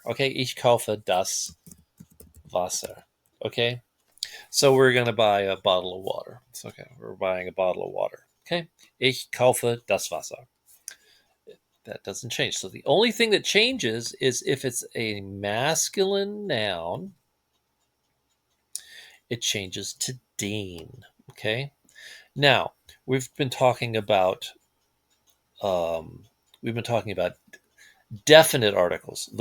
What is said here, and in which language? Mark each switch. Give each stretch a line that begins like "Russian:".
German: Okay, ich kaufe das Wasser.
English: Okay, so we're gonna buy a bottle of water. It's okay. We're buying a bottle of water.
German: Okay, ich kaufe das Wasser.
English: That doesn't change. So the only thing that changes is if it's a masculine noun, it changes to den. Okay. Now we've been talking about um, definite articles.